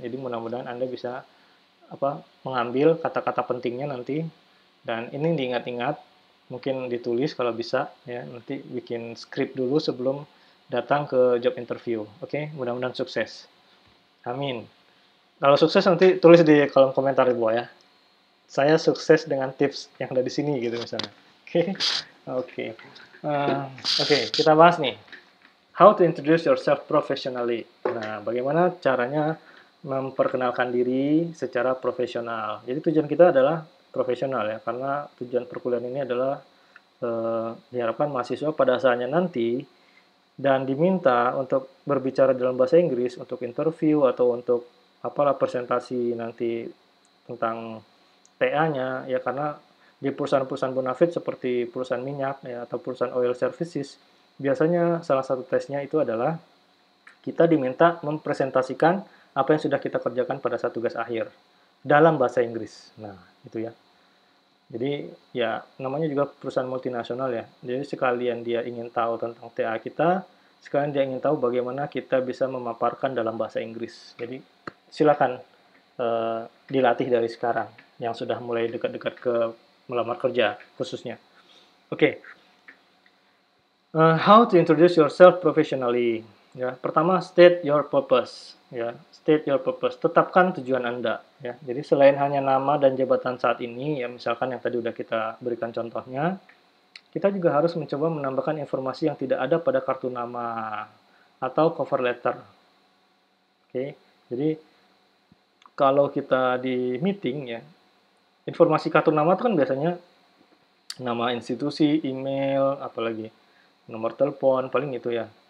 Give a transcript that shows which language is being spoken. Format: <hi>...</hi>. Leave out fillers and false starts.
<id>Jadi mudah-mudahan Anda bisa apa mengambil kata-kata pentingnya nanti, dan ini diingat-ingat, mungkin ditulis kalau bisa ya, nanti bikin script dulu sebelum datang ke job interview. Oke, mudah-mudahan sukses. Amin. Kalau sukses nanti tulis di kolom komentar di bawah ya. Saya sukses dengan tips yang ada di sini gitu misalnya. Oke, oke, oke. Kita bahas nih.</id> <en>How to introduce yourself professionally.</en> <id>Nah, bagaimana caranya memperkenalkan diri secara profesional. Jadi tujuan kita adalah profesional ya, karena tujuan perkuliahan ini adalah diharapkan mahasiswa pada saatnya nanti dan diminta untuk berbicara dalam bahasa Inggris untuk interview atau untuk apalah presentasi nanti tentang TA-nya ya, karena di perusahaan-perusahaan bonafide seperti perusahaan minyak ya atau perusahaan oil services biasanya salah satu tesnya itu adalah kita diminta mempresentasikan apa yang sudah kita kerjakan pada saat tugas akhir dalam bahasa Inggris. Nah, itu ya. Jadi ya namanya juga perusahaan multinasional ya. Jadi sekalian dia ingin tahu tentang TA kita, sekalian dia ingin tahu bagaimana kita bisa memaparkan dalam bahasa Inggris. Jadi silakan dilatih dari sekarang yang sudah mulai dekat-dekat ke melamar kerja khususnya. Oke.</id> <en>How to introduce yourself professionally.</en> <id>Ya, pertama</id> <en>state your purpose. Ya, state your purpose.</en> <id>Tetapkan tujuan Anda. Ya, jadi selain hanya nama dan jabatan saat ini, ya misalkan yang tadi udah kita berikan contohnya, kita juga harus mencoba menambahkan informasi yang tidak ada pada kartu nama atau cover letter. Oke, jadi kalau kita di meeting ya, informasi kartu nama itu kan biasanya nama institusi, email, apalagi nomor telepon, paling itu ya.</id>